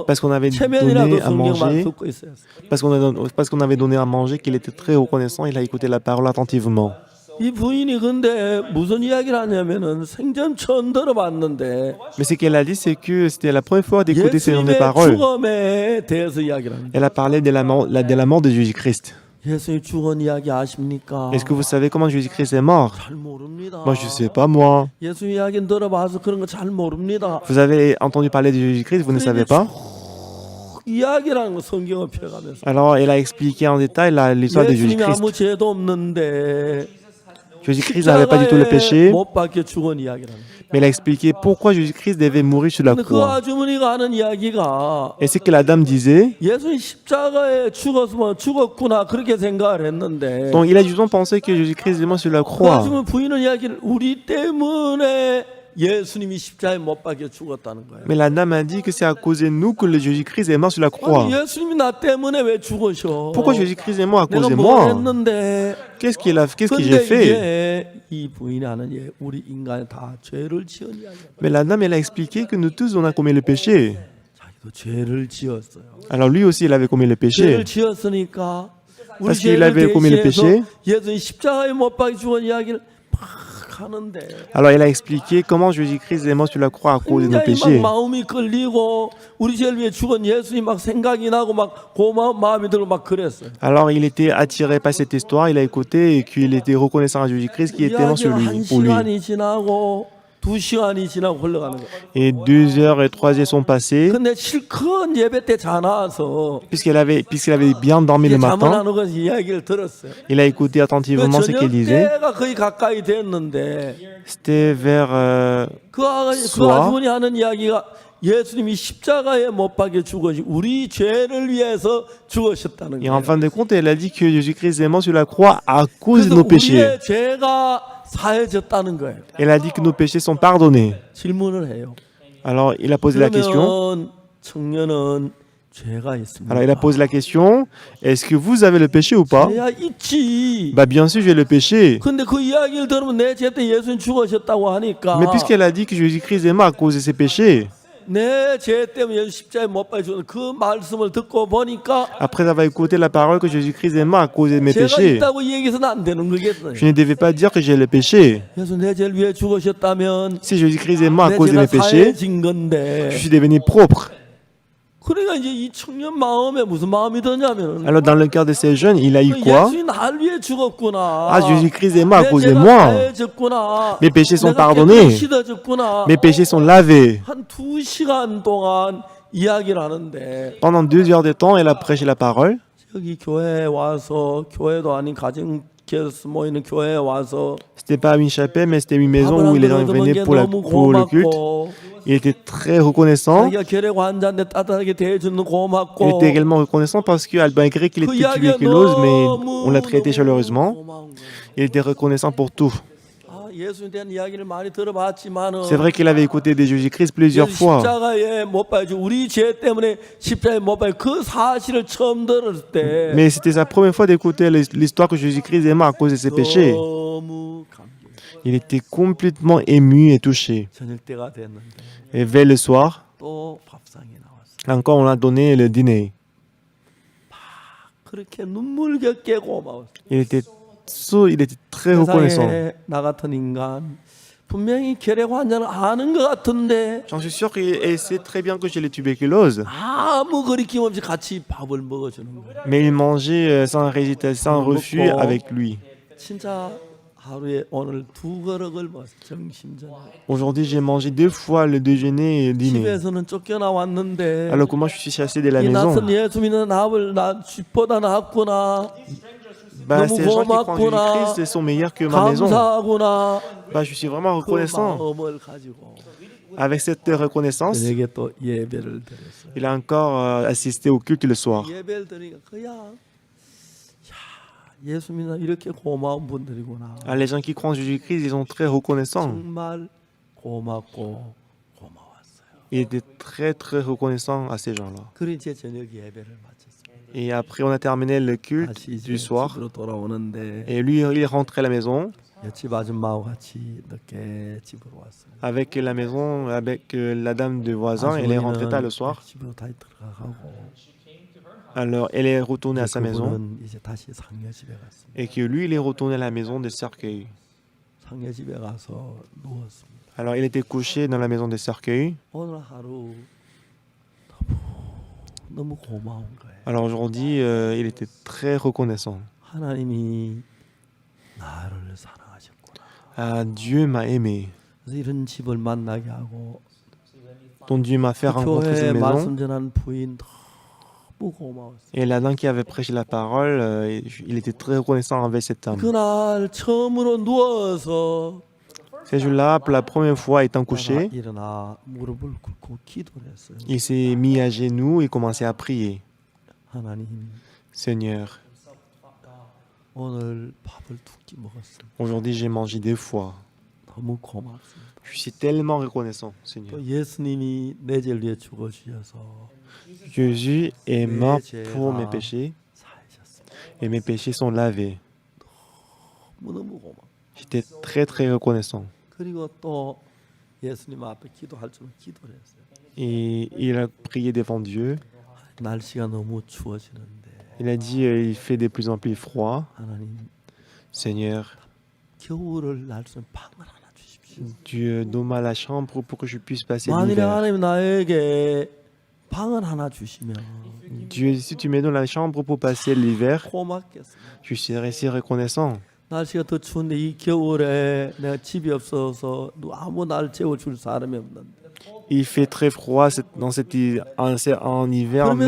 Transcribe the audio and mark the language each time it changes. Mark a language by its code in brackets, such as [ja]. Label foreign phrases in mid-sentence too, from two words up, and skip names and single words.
[fr] Parce qu'on avait [ko] 체면이라도 [fr] donné à [ko] 성경만 [fr] manger, [ko] 듣고 있어요. [fr] parce qu'on avait donné à manger, qu'il était très reconnaissant, il a écouté la parole attentivement. [ko] 이 부인이 근데 무슨 이야기를 하냐면은 생전 처음 들어봤는데 [fr] Mais ce qu'elle a dit, c'est que c'était la première fois d'écouter ces [ko] 예수님의 [fr] paroles. [ko] 죽음에 대해서 이야기를 합니다. [fr] Elle a parlé de la mort de Jésus-Christ. [ko] 예수님 죽은 이야기 아십니까? [fr] Est-ce que vous savez comment Jésus-Christ est mort? [ko] 잘 모릅니다. [fr] Moi, je ne sais pas, moi. [ko] 예수 이야기는 들어봐서 그런 거 잘 모릅니다. [fr] Vous avez entendu parler de Jésus-Christ, vous ne savez pas? [ko] 이야기라는 거 성경을 펴가면서 [fr] Alors, elle a expliqué en détail l'histoire de [ko] 예수님이 [fr] Jésus-Christ. [ko] 아무 죄도 없는데 [fr] Jésus-Christ n'avait pas du tout le [ko] 십자가에 [fr] péché, [ko] 못 박혀 죽은 이야기라는 거. [fr] mais elle a expliqué pourquoi Jésus-Christ devait mourir sur la [ko] 근데 그 [fr] croix. [ko] 아주머니가 하는 이야기가 [fr] Et c'est que la dame disait, [ko] 예수님 십자가에 죽었으면 죽었구나 그렇게 생각을 했는데 [fr] donc il a justement pensé que Jésus-Christ est mort sur la [ko] 그 [fr] croix. [ko] 아주머니 부인은 이야기를 우리 때문에 예수님이 십자가에 못 박혀 죽었다는 거예요. [fr] Mais la dame a dit que c'est à cause de nous que le Jésus-Christ est mort sur la croix. [ko] 아니, 예수님이 나 때문에 왜 죽으셔? [fr] Pourquoi Jésus-Christ est mort à cause [ko] 내가 [fr] de [ko] 뭐 [fr] moi? [ko] 했는데? [fr] Qu'est-ce que [ko] 근데 [fr] j'ai fait? [ko] 이게 이 부인이 하는 예, 우리 인간이 다 죄를 지은 이야기야. [fr] Mais la dame, elle a expliqué que nous tous, on a commis le péché. [ko] 자기도 죄를 지었어요. [fr] Alors lui aussi, il avait commis le péché. [ko] 죄를 지었으니까 우리 [fr] Parce qu'il [ko] 죄를 [fr] avait commis le [ko] 대신해서 [fr] péché. [ko] 예수님 십자가에 못 박혀 죽은 이야기를 막 하는데 [fr] Alors il a expliqué comment Jésus-Christ est mort sur la croix à cause de nos [ko] 굉장히 막 [fr] péchés. [ko] 마음이 끌리고 우리 죄를 위해 죽은 예수님 막 생각이 나고 막 고마운 마음이 들고 막 그랬어요. [fr] Alors il était attiré par cette histoire, il a écouté et qu'il était reconnaissant à Jésus-Christ qui était mort sur [ko] 이야기가 [fr] lui, [ko] 한 [fr] pour lui. [ko] 시간이 지나고 2시간이 지나고 흘러가는 거예요. [fr] Et 2 heures et 3 heures sont passées, [ko] 근데 실컷 예배 때 자나와서 [fr] puisqu'il avait bien dormi le [ko] 잠을 [fr] matin. [ko] 안 오고 이야기를 들었어요. [fr] Il a écouté attentivement ce [ko] 저녁 [fr] qu'il disait. [ko] 때가 거의 가까이 됐는데 [fr] C'était vers [ko] 그 [fr] soir. [ko] 아주머니 하는 이야기가 예수님이 십자가에 못 박혀 죽으시 우리 죄를 위해서 죽으셨다는 [fr] Et en [ko] 거예요. [fr] fin de compte, elle a dit que Jésus-Christ est mort sur la croix à cause de [ko] 그래서 [fr] nos péchés. [ko] 우리의 죄가 사해졌다는 거예요. [fr] Elle a dit que nos péchés sont pardonnés. [ko] 질문을 해요. [fr] Alors il a posé la question. [ko] 그러면 청년은 죄가 있습니다. [fr] Alors il a posé la question, est-ce que vous avez le péché ou pas? [ko] 죄야 있지. [fr] Bah bien sûr, j'ai le péché. [ko] 근데 그 이야기를 들으면 내 죄 때 예수님 죽으셨다고 하니까 [fr] Mais puisqu'elle a dit que Jésus-Christ est mort à cause de ses péchés, [ko] 내 죄 때문에 예수 십자가에 못 박혀 죽은 그 말씀을 듣고 보니까 [fr] après avoir écouté la parole que Jésus-Christ est mort à cause de mes [ko] 죄가 [fr] péchés, [ko] 있다고 얘기해서는 안 되는 거겠어요. [fr] je ne devais pas dire que j'ai le péché. [ko] 예수 내 죄를 위해 죽으셨다면 [fr] Si Jésus-Christ est mort à [ko] 내 [fr] cause de [ko] 죄가 [fr] mes péchés, [ko] 사해진 건데 [fr] je suis devenu propre. [ko] 그러니까 이제 이 청년 마음에 무슨 마음이 드냐면 [fr] Alors dans le cœur de ces jeunes, il a eu quoi? [ko] 예수님 날 위해 죽었구나. [fr] Ah, Jésus-Christ est mort à [ko] 내 [fr] cause de [ko] 죄가 [fr] moi. [ko] 사해졌구나. [fr] Mes péchés sont [ko] 내가 [fr] pardonnés. [ko] 깨끗이 씻어졌구나. [fr] Mes péchés sont lavés. [ko] 한 2시간 동안 이야기를 하는데 [fr] Pendant 2 heures de temps, elle a prêché la parole. [ko] 여기 교회에 와서 교회도 아닌 가정교회에서 모이는 교회에 와서 [fr] C'était pas une chapelle, mais c'était une maison [ko] 밥을 [fr] où [ko] 안 [fr] les gens [ko] 그래도 [fr] venaient [ko] 게 [fr] pour [ko] 너무 [fr] le culte. [ko] 고맙고 [fr] Il était très reconnaissant. [ko] 자기가 결핵 환자인데 따뜻하게 대해주는 [fr] Il [ko] 고맙고 [fr] était également reconnaissant parce que, malgré qu'il [ko] 그 [fr] était [ko] 이야기가 [fr] tuberculose, mais [ko] 너무 [fr] on l'a traité chaleureusement. [ko] 고마운 거예요. [fr] Il était reconnaissant pour tout. [ko] 아, 예수에 대한 이야기를 많이 들어봤지만은 [fr] C'est vrai qu'il avait écouté de Jésus-Christ plusieurs [ko] 예수 [fr] fois. [ko] 십자가에 못 박혀 우리 죄 때문에 십자가에 못 박혀 그 사실을 처음 들을 때 [fr] Mais c'était sa première fois d'écouter l'histoire que Jésus-Christ est mort à cause de ses péchés. [ko] 너무 감격. [fr] Il était complètement ému et touché. [ko] 저녁 때가 됐는데 [fr] Et vers le soir, [ko] 또 밥상에 나왔어요. [fr] encore on a donné le dîner. [ko] 그렇게 눈물겹게 고마웠어요. [fr] Il était très reconnaissant. [ko] 세상에 나 같은 인간 분명히 결핵 환자는 아는 것 같은데 [fr] J'en suis sûr qu'il sait très bien que j'ai la tuberculose. [ko] 아무 거리낌 없이 같이 밥을 먹어주는 거예요. [fr] Mais il mangeait sans refus avec lui. [ko] 진짜 하루에 오늘 2그릇을 먹었어요. 점심저녁. [fr] Aujourd'hui, j'ai mangé 2 fois le déjeuner et le dîner. [ko] 집에서는 쫓겨나왔는데 [fr] Alors que moi, je suis chassé de la [ko] 이 [fr] maison. [ko] 낯선 예수 믿는 나 집보다 낫구나. [fr] Bah, [ko] 너무 [fr] ces gens qui croient en [ko] 고맙구나. [fr] Jésus-Christ sont meilleurs que ma maison. [ko] 감사하구나. [fr] Bah, je suis vraiment [ko] 그 [fr] reconnaissant. [ko] 마음을 가지고 [fr] Avec cette reconnaissance, [ko] 저녁에 또 예배를 드렸어요. [fr] il a encore assisté au culte le soir. [ko] 예배를 드리니까 그야 예수 믿는 이렇게 고마운 분들이구나. [fr] Ah, les gens qui croient en Jésus-Christ, ils sont très reconnaissants. [ko] 정말 고맙고 고마웠어요. [fr] Il était très, très reconnaissant à ces gens-là. [ko] 그리 이제 저녁 예배를 마쳤어요. [fr] Et après, on a terminé le culte [ko] 다시 이제 [fr] du soir. [ko] 집으로 돌아오는데 [fr] Et lui, il est rentré à la maison [ko] 옆집 아줌마와 같이 늦게 집으로 왔어요. [fr] avec la maison, avec la dame de voisin. Elle est rentrée tard le soir. [ko] 집으로 다시 들어가고 [fr] Alors, elle est retournée à sa maison. [ko] 그분은 이제 다시 상녀 집에 갔습니다. [fr] Et que lui, il est retourné à la maison des cercueils. [ko] 상녀 집에 가서 누웠습니다. [fr] Alors, il était couché dans la maison des cercueils. [ko] 오늘 하루 너무 고마운 거예요. [fr] Alors aujourd'hui, il était très reconnaissant. [ko] 하나님이 나를 사랑하셨구나. [fr] Ah, Dieu m'a aimé. [ko] 그래서 이런 집을 만나게 하고 [fr] Donc Dieu m'a fait rencontrer [ko] 교회에 [fr] cette maison. [ko] 말씀 전한 부인 너무 고마웠어요. [fr] Et la dame qui avait prêché la parole, il était très reconnaissant avec cette dame. [ko] 그날 처음으로 누워서 [fr] Ce jour-là, pour la première fois étant [ko] 내가 [fr] couché, [ko] 일어나 무릎을 꿇고 기도를 했어요. [fr] il s'est mis à genoux et commençait à prier. [ko] 하나님 [fr] Seigneur, [ko] 오늘 밥을 2끼 먹었습니다. [fr] aujourd'hui j'ai mangé 2 fois. [ko] 너무 고맙습니다. [fr] Je suis tellement reconnaissant, Seigneur. [ko] 또 예수님이 내 죄를 위해 죽어주셔서 [fr] Jésus est mort pour mes péchés [ko] 사하셨습니다. [fr] et mes péchés sont lavés. [ko] 너무너무 고마워. [fr] J'étais très très reconnaissant. [ko] 그리고 또 예수님 앞에 기도할 줄 기도를 했어요. [fr] Et il a prié devant Dieu. [ko] 날씨가 너무 추워지는데 [fr] Il a dit il fait de plus en plus froid. [ko] 하나님 [fr] Seigneur, [ko] 겨울을 날 수 있는 방을 하나 주십시오. [fr] Dieu donne-moi la chambre pour que je puisse passer [ko] 만일에 [fr] l'hiver. [ko] 하나님 나에게 방을 하나 주시면 [fr] Dieu, si tu me donnes la chambre pour passer l'hiver, [ko] 고맙겠습니다. [fr] je serai si reconnaissant. [ko] 날씨가 더 추운데 이 겨울에 내가 집이 없어서 아무 날 재워줄 사람이 없는데 [fr] Il fait très froid en hiver, mais